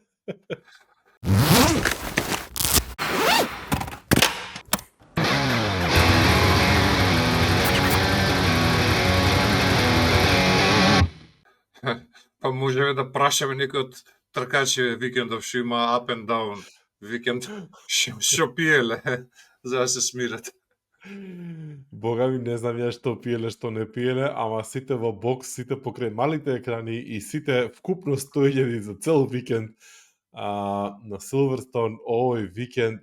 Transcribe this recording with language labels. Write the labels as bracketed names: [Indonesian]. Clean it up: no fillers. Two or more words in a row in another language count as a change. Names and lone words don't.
[Macedonian] Па можеме да прашаме некој од тркачи викендов што има [English] up and down [Macedonian] викенд што пиеле за да се смират. Бога ми, не знам ја што пиеле, што не пиеле, ама сите во бокс, сите покрај малите екрани и сите вкупно 100.000 за цел викенд на Силверстон овој викенд.